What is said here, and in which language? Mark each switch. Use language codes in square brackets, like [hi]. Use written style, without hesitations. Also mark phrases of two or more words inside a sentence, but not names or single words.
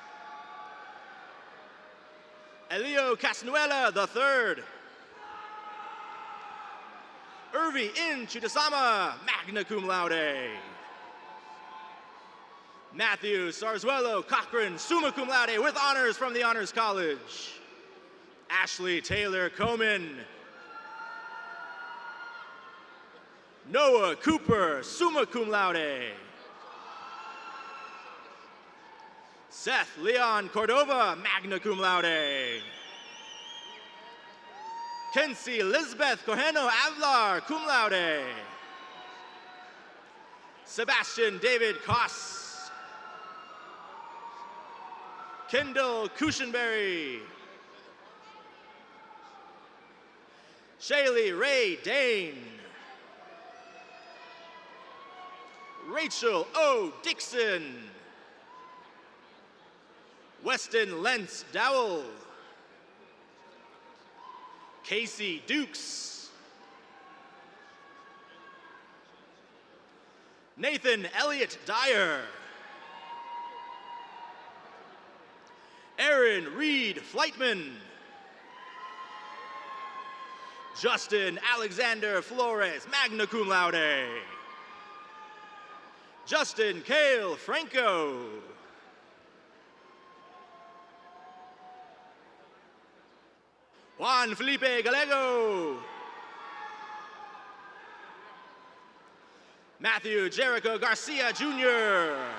[en] Elio Casnuela III. Irvi In Chudasama, [la] magna cum laude. [en] Matthew Sarzuelo Cochran, [la] summa cum laude, [en] with honors from the Honors College. Ashley Taylor Coman. Noah Cooper, [la] summa cum laude. [en] Seth Leon Cordova, [la] magna cum laude. [en] Kenzie Elizabeth Cojeno Avlar, [la] cum laude. [en] Sebastian David Koss. Kendall Cushenberry. Shaylee Ray Dane. Rachel O. Dixon. Weston Lentz Dowell. Casey Dukes. Nathan Elliott Dyer. Aaron Reed Flightman. Justin Alexander Flores, [la] magna cum laude. [en] Justin Cale Franco. Juan Felipe Gallego. Matthew Jericho Garcia Jr.